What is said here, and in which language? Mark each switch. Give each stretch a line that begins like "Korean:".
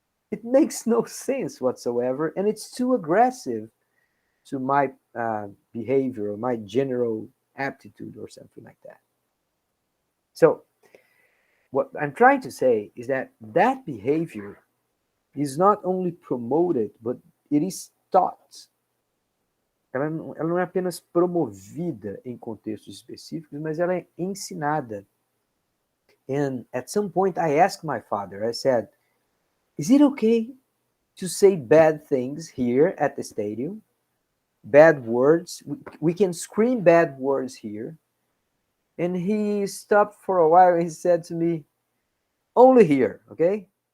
English: It makes no sense whatsoever, and it's too aggressive to my behavior or my general aptitude or something like that. So, what I'm trying to say is that that behavior is not only promoted, but it is taught.
Portuguese: Ela não é apenas promovida em contextos específicos, mas ela é ensinada.
English: And at some point, I asked my father, I said, is it okay to say bad things here at the stadium? Bad words? We can scream bad words here. And he stopped for a while and he said to me, only here, okay?